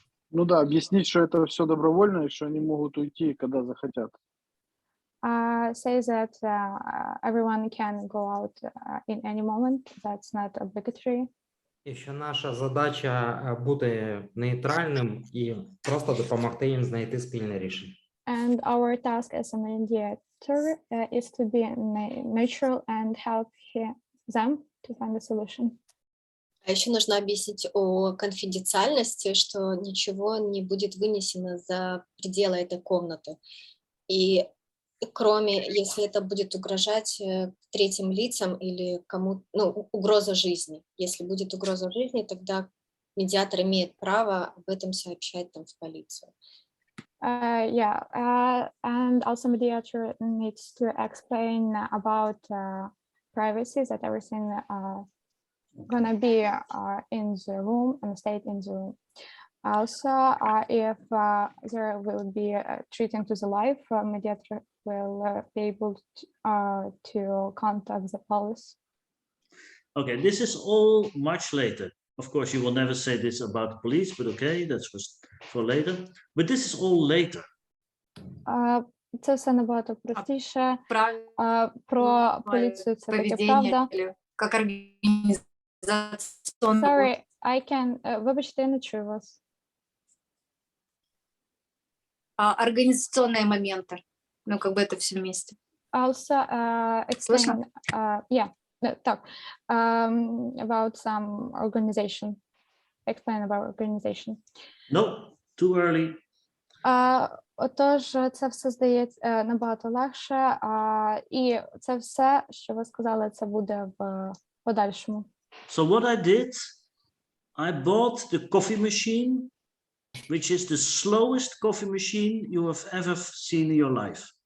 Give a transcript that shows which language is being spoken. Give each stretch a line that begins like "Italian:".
Russian: Ну да, объяснить, что это все добровольно, и что они могут уйти, когда захотят.
English: Say that everyone can go out in any moment. That's not obligatory.
Ukrainian: І що наша задача бути нейтральним і просто допомогти їм знайти спільне рішення.
English: And our task as a mediator is to be neutral and help them to find a solution.
Russian: А еще нужно объяснить о конфиденциальности, что ничего не будет вынесено за пределы этой комнаты. И кроме, если это будет угрожать третьим лицам или кому, ну, угроза жизни. Если будет угроза жизни, тогда медиатор имеет право об этом сообщать там в полицию.
English: And also mediator needs to explain about privacy, that everything gonna be in the room and stay in the room. Also, if there will be treating to the life, mediator will be able to contact the police. Okay, this is all much later. Of course, you will never say this about the police, but okay, that's for later. But this is all later.
Ukrainian: Це все набагато простіше. Про поліцію це таке правда.
Russian: Как организационный.
English: Sorry, I can...
Ukrainian: Вибачте, я не чую вас.
Russian: Организационные моменты. Ну, как бы это все вместе.
English: Also, explain, так, about some organization. Explain about organization. No, too early.
Ukrainian: Отож, це все здається набагато легше, і це все, що ви сказали, це буде в подальшому.
English: So what I did, I bought the coffee machine, which is the slowest coffee machine you have ever seen in your life.